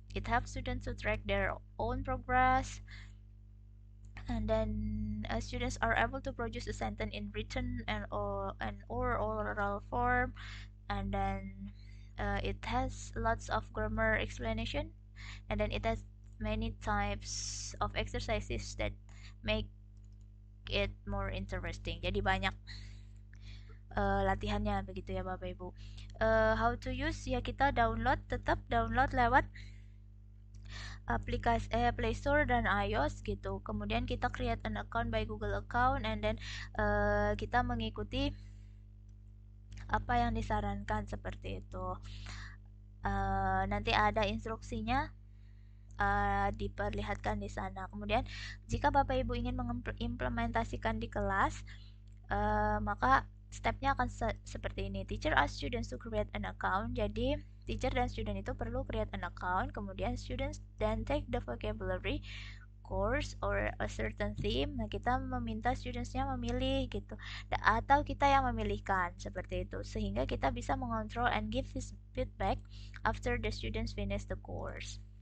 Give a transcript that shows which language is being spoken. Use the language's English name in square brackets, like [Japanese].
[English] It helps students to track their own progress. And then students are able to produce a sentence in written and or oral form. And then it has lots of grammar explanation. And then it has many types of exercises that make it more interesting. [Indonesian] Jadi banyak latihannya begitu ya Bapak Ibu. [English] How to use [Indonesian] ya, kita tetap download lewat aplikasi Play Store dan iOS gitu. Kemudian kita [English] create an account by Google account, and then [Indonesian] kita mengikuti apa yang disarankan seperti itu. Nanti ada instruksinya diperlihatkan di sana. Kemudian jika Bapak Ibu ingin mengimplementasikan di kelas, maka stepnya akan seperti ini. [English] Teacher asks students to create an account. [Indonesian] Jadi teacher dan student itu perlu [English] create an account. [Indonesian] Kemudian [English] students then take the vocabulary course or a certain theme. [Indonesian] Nah, kita meminta studentsnya memilih gitu, atau kita yang memilihkan seperti itu, sehingga kita bisa mengontrol [English] and give this feedback after the students finish the course.